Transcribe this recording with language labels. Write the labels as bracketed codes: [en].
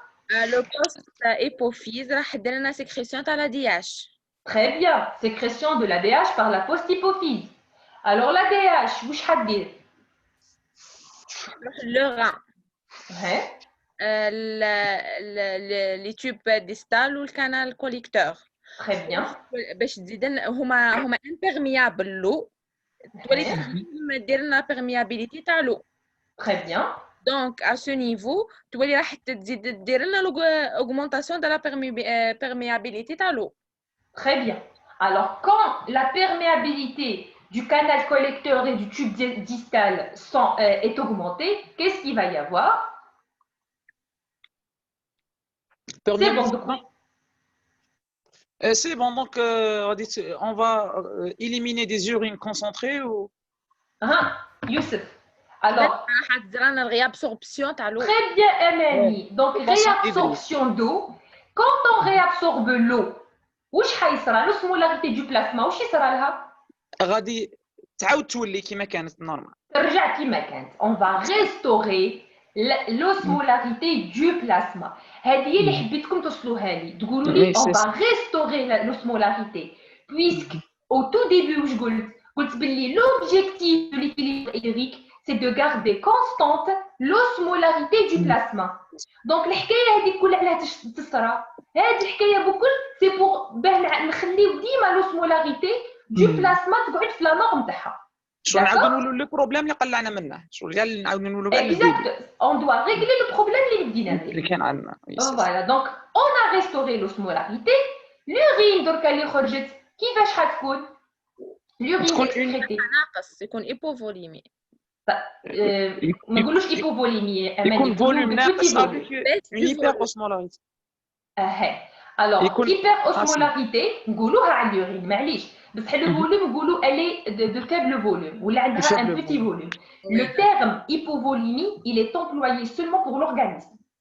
[fr] Le post-hypophyse, la sécrétion de la DH. Très bien. Sécrétion de l'ADH par la post-hypophyse. Alors, l'ADH, où je dire? Le rein. Ouais. Les tubes distales ou le canal collecteur. Très bien. [ar] باش تزيدن هما [fr] imperméables l'eau. [ar] تولي دير لنا perméabilité تاع l'eau. [fr] Très bien. Donc à ce niveau [ar] تولي راح تزيد دير لنا [fr] l'augmentation de la perméabilité تاع l'eau. Très bien. Alors quand la perméabilité du canal collecteur et du tube distal est augmentée, qu'est-ce qu'il va y avoir? C'est bon, c'est bon, donc on va éliminer des urines concentrées ou... Youssef. Alors, très bien, Emily. Donc, réabsorption d'eau. Quand on réabsorbe l'eau, [ar] واش حيصرى [fr] l'osmolarité du plasma [ar] واش يصرى لها؟ غادي تعاود تولي كيما كانت نورمال. ترجع كيما كانت. [fr] On va restaurer l'osmolarité du plasma. [ar] هذه هي اللي حبيتكم توصلوها لي. تقولوا لي [fr] on va restaurer l'osmolarité puisque au tout début [ar] واش قلت باللي [fr] l'objectif de l'équilibre hydrique c'est de garder constante l'osmolarité du plasma. [ar] Donc الحكايه هذه كلها علاه تصرى. هذه الحكايه بكل سي بور باه نخليو ديما [fr] l'osmolarité du plasma [ar] تقعد في لا نورم تاعها. شو نعاودو نقولوا لو بروبليم اللي قلعنا منه شو اللي نعاودو نقولوا كاع [fr] exact on doit régler le problème [ar] اللي بدينا به اللي كان عندنا. [fr] Voilà donc on a restauré l'osmolarité. L'urine [ar] دركا اللي خرجت كيفاش حتكون؟ [fr] l'urine excrétée [ar] ناقص يكون hypovolémie. ما نقولوش hypovolémie يكون فوليوم ناقص [fr] avec une hyperosmolarité. Alors hyperosmolarité [ar] نقولوها على اليورين معليش بصح [fr] le volume نقولوا elle est de faible volume [ar] ولا عندها [fr] un petit volume. Le terme hypovolémie il est employé seulement pour l'organisme.